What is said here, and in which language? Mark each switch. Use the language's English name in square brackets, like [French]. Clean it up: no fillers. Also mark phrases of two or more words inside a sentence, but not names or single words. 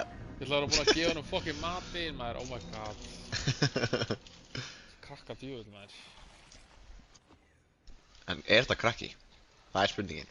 [Icelandic] Ég ætla að vera búin að gefa hann fucking matinn, maður. [English] Oh my god. [Icelandic] Krakka djöfull, maður. En þetta krakki? Það spurningin.